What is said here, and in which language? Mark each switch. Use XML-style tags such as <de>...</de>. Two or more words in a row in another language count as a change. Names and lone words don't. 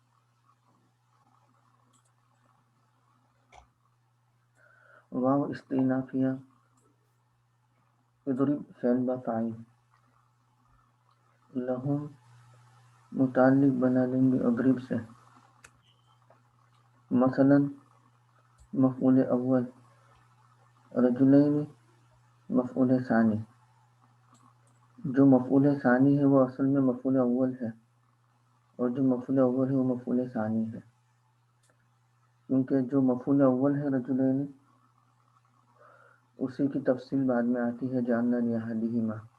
<ur>واو استئنافیہ اضرب فعل با فاعل، لہم متعلق بنا لیں گے اضرب سے، مثلا مفعول اول، رجلین مفعول ثانی. جو مفعول ثانی ہے وہ اصل میں مفعول اول ہے، اور جو مفعول اول ہے وہ مفعول ثانی ہے، کیونکہ جو مفعول اول ہے رجلین اسی کی تفصیل بعد میں آتی ہے</ur> <ar>جعلنا لأحدہما.</ar>